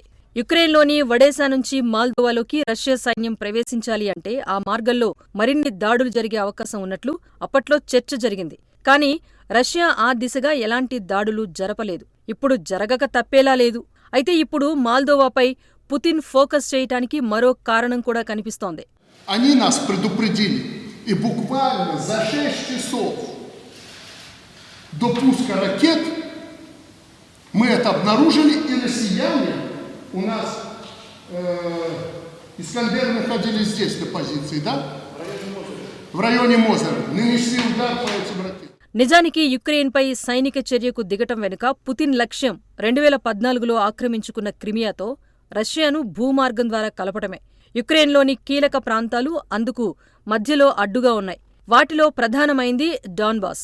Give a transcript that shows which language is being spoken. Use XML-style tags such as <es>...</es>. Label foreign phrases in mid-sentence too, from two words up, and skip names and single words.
<te>యుక్రెయిన్లోని వడేసా నుంచి మాల్దోవాలోకి రష్యా సైన్యం ప్రవేశించాలి అంటే ఆ మార్గంలో మరిన్ని దాడులు జరిగే అవకాశం ఉన్నట్లు అప్పట్లో చర్చ జరిగింది. కానీ రష్యా ఆ దిశగా ఎలాంటి దాడులు జరపలేదు. ఇప్పుడు జరగక తప్పేలా లేదు. అయితే ఇప్పుడు మాల్దోవాపై పుతిన్ ఫోకస్ చేయటానికి మరో కారణం కూడా కనిపిస్తోంది.</te> <ru>Они нас предупредили, и буквально за 6 часов до пуска ракет мы это обнаружили, и россияне у нас Искандеры находились здесь на позиции, да? В районе Мозера. Нанесли удар по этим ракетам.</ru> <te>నిజానికి యుక్రెయిన్పై సైనిక చర్యకు దిగటం వెనుక పుతిన్ లక్ష్యం 2014లో ఆక్రమించుకున్న క్రిమియాతో రష్యాను భూమార్గం ద్వారా కలపటమే. యుక్రెయిన్లోని కీలక ప్రాంతాలు అందుకు మధ్యలో అడ్డుగా ఉన్నాయి. వాటిలో ప్రధానమైంది డాన్బాస్.</te>